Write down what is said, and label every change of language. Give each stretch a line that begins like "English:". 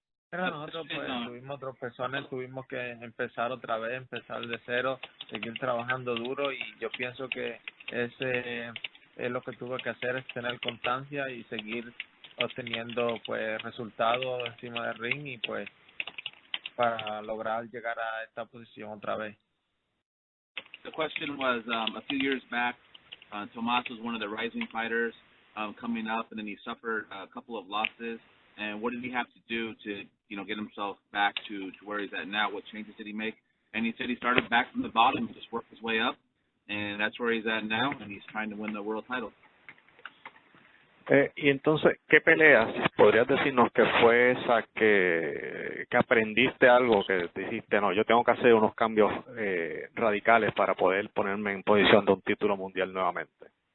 Spanish: Pero nosotros pues tuvimos tropezones, tuvimos que empezar otra vez, empezar de cero, seguir trabajando duro, y yo pienso que ese es lo que tuve que hacer, es tener constancia y seguir obteniendo pues resultados encima del ring, y pues para lograr llegar a esta posición otra vez.
English: The question was, a few years back, Tomas was one of the rising fighters coming up, and then he suffered a couple of losses. And what did he have to do to, get himself back to where he's at now? What changes did he make? And he said he started back from the bottom and just worked his way up, and that's where he's at now, and he's trying to win the world title.
Spanish: Y entonces, ¿qué peleas podrías decirnos que fue esa que aprendiste algo, que dijiste, no, yo tengo que hacer unos cambios radicales para poder ponerme en posición de un título mundial nuevamente?